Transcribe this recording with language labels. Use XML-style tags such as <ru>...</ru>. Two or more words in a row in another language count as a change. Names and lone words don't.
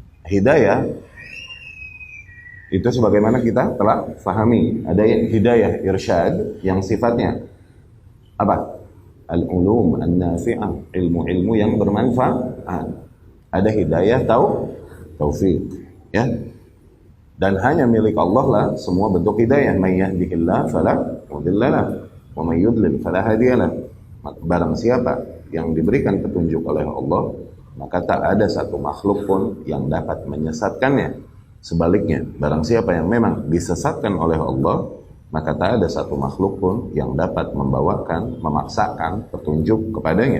<id>hidayah itu sebagaimana kita telah pahami, ada hidayah irsyad yang sifatnya apa?</id> <ar>العلوم النافعة,</ar> <id>ilmu-ilmu yang bermanfaat. Ada hidayah taufik, ya. Dan hanya milik Allah lah semua bentuk hidayah.</id> <ar>من يهده الله فلا مضل له ومن يضلل فلا هادي له.</ar> <id>Barang siapa yang diberikan petunjuk oleh Allah, maka tak ada satu makhluk pun yang dapat menyesatkannya. Sebaliknya, barang siapa yang memang disesatkan oleh Allah, maka tak ada satu makhluk pun yang dapat memaksakan petunjuk kepadanya.</id>